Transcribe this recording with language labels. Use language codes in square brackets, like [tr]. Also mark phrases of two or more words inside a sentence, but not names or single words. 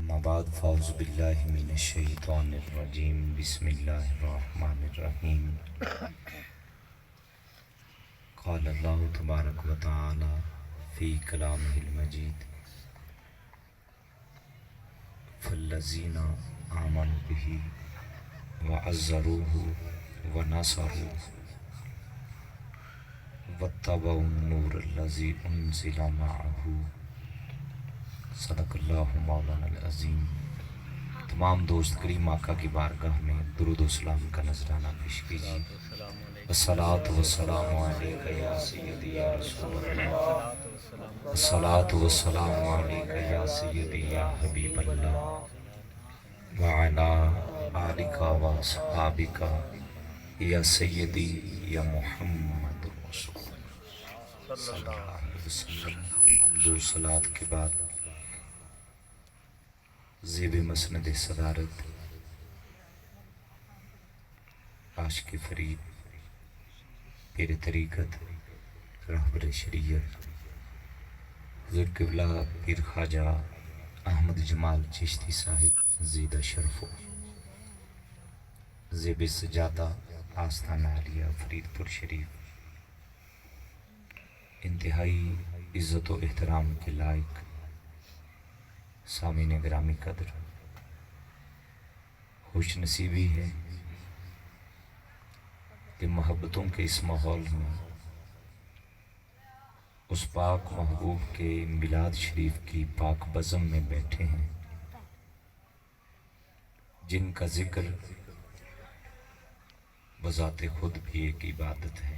[ar] بعد فأعوذ بالله من الشيطان الرجيم بسم الله الرحمن الرحيم. قال الله تبارك وتعالى في كلامه المجيد فالذين آمنوا به وعزروه ونصروه واتبعوا النور الذي أنزل معه صدق الله مولانا عظيم. [ur] تمام دوست کریم آقا کی بارگاہ میں درود و سلام کا نذرانہ پیش کیجیے. [ar] الصلاة والسلام عليك يا سيدي يا رسول الله، الصلاة والسلام عليك يا سيدي يا حبيب الله وعلى آلك وأصحابك يا سيدي يا محمد رسول الله صلى الله عليه وسلم. [ur] دو صلات کے بعد زیب مسند صدارت عاشق فرید پیر طریقت رہبر شریعت حضور قبلہ پیر خواجہ احمد جمال چشتی صاحب [ar] زيد شرفه [ur] زیب سجادہ آستانہ عالیہ فریدپور شریف انتہائی عزت و احترام کے لائق سامعین گرامی قدر, خوش نصیبی ہے کہ محبتوں کے اس ماحول میں اس پاک محبوب کے میلاد شریف کی پاک بزم میں بیٹھے ہیں جن کا ذکر بذات خود بھی ایک عبادت ہے.